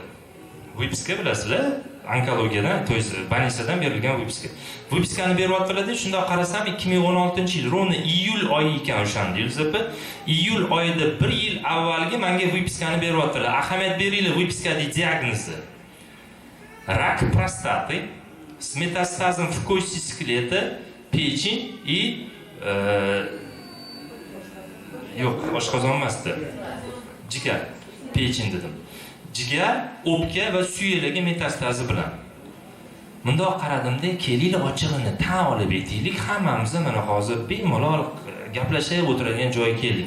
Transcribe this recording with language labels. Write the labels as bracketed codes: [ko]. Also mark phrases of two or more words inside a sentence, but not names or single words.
[uz] Vypiska bilasizlar? Onkologiyadan, [ru] то есть [uz] больницаdan berilgan vypiska. Vypiskani beryaptilar-da, shunda qarasam 2016-yil, rovna iyul oyi ekan o'shanda. Yulzapa, iyul oyida 1 yil avvalgi menga vypiskani beryaptilar. Ahamiyat beringlar vypiskadagi diagnozi. [ru] Рак простаты с метастазом в кости скелета, печень и [uz] yo'q, oshqozon emasdi. Jigar, pechin dedim. Jigar, o'pka va suyaklarga metastazi bilan. Bundoq qaradimda, kelinglar ochig'ini tan olib aytaylik, hammamiz mana hozir bemalol gaplashib o'tiradigan joyga keldik.